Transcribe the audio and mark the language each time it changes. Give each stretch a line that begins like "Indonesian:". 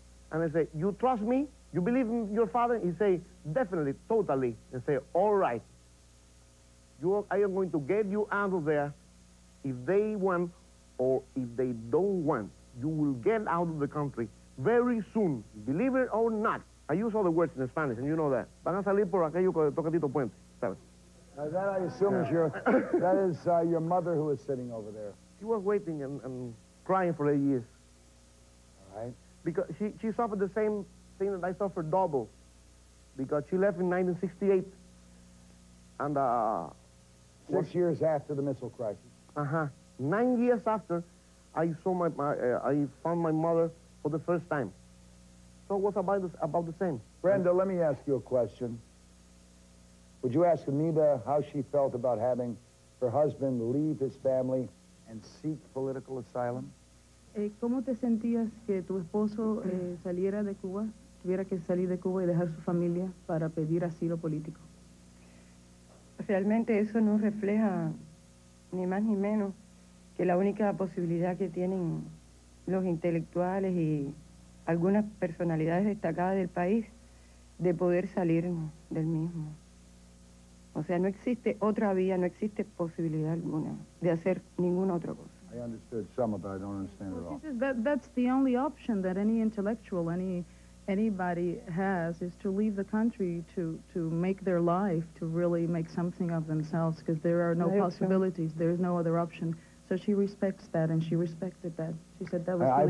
English: And I say, you trust me? You believe in your father? He say, definitely, totally. And say, all right. I am going to get you out of there. If they want or if they don't want, you will get out of the country very soon. Believe it or not. I use all the words in Spanish, and you know that.
Spanish: Van a salir por aquello que toca Tito Puente, ¿sabes?
English: Now that I assume is your mother who is sitting over there. She was waiting and crying for 8 years. All right. Because she suffered the same thing that I suffered double. Because she left in 1968. And 6 years after the missile crisis. 9 years after, I saw I found my mother for the first time. So it was about the same. Brenda, let me ask you a question. Would you ask Anita how she felt about having her husband leave his family and seek political asylum?
Spanish: ¿Cómo te sentías que tu esposo saliera de Cuba, tuviera que salir de Cuba y dejar su familia para pedir asilo político? Realmente eso no refleja ni más ni menos que la única posibilidad que tienen los intelectuales y algunas personalidades destacadas del país de poder salir del mismo. O sea, no existe otra vía, no existe posibilidad alguna de hacer ninguna otra cosa.
English: I understood some of it, I don't understand it all. She says that's the only option that any intellectual, anybody has, is to leave the country to make their life, to really make something of themselves, because there are no possibilities. There's no other option. So she respects that, and she respected that. She said that was really